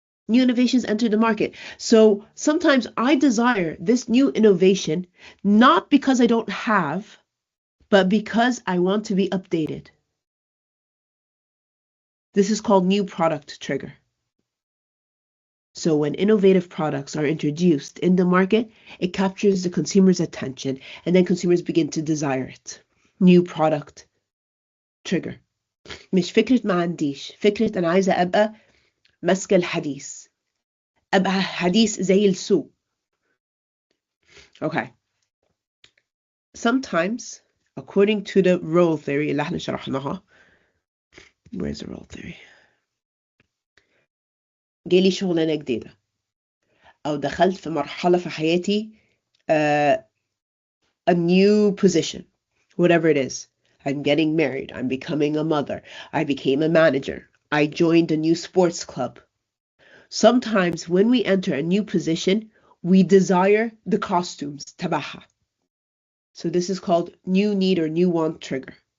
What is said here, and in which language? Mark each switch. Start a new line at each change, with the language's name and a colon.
English: New innovations enter the market. So sometimes I desire this new innovation not because I don't have, but because I want to be updated. This is called new product trigger. So when innovative products are introduced in the market, it captures the consumer's attention, and then consumers begin to desire it. New product trigger.
Arabic: مش فكرة ما عنديش، فكرة أنا عايزة أبقى ماسكة الحديث، أبقى حديث زي السوق.
English: Okay. Sometimes, according to the role theory
Arabic: اللي احنا شرحناها,
English: where's the role theory?
Arabic: جالي شغلانة جديدة أو دخلت في مرحلة في حياتي
English: a new position, whatever it is. I'm getting married, I'm becoming a mother, I became a manager, I joined a new sports club. Sometimes when we enter a new position, we desire the costumes,
Arabic: تبعها.
English: So this is called new need or new want trigger.